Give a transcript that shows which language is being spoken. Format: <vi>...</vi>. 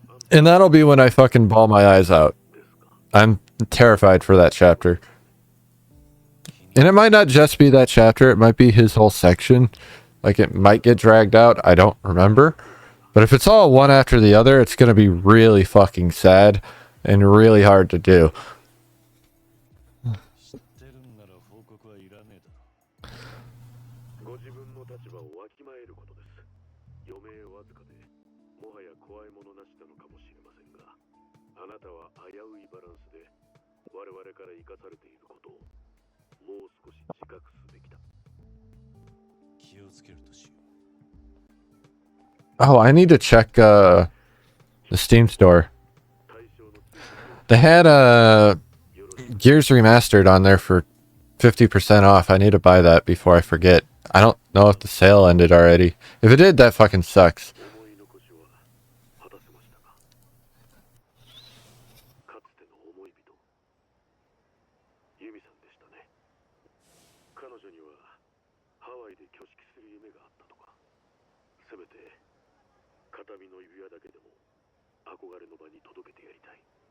<en>And that'll be when I fucking bawl my eyes out. I'm terrified for that chapter. And it might not just be that chapter, it might be his whole section. Like it might get dragged out. I don't remember. But if it's all one after the other, it's going to be really fucking sad and really hard to do.</en> <ja>知ってるんなら報告はいらねえだろ。ご自分の立場をわきまえることです。余命わずかで、もはや怖いものなしなのかもしれませんが、あなたは危ういバランスで我々から生かされていることをもう少し自覚すべきだ。気をつけるとしよう。</ja> <en>Oh, I need to check the Steam store. They had Gears Remastered on there for 50% off. I need to buy that before I forget. I don't know if the sale ended already. If it did, that fucking sucks.</en> <ja>思い残しは果たせましたが、かつての思い人、ユミさんでしたね。彼女にはハワイで挙式する夢があったとか。せめて片身の指輪だけでも憧れの場に届けてやりたい。</ja>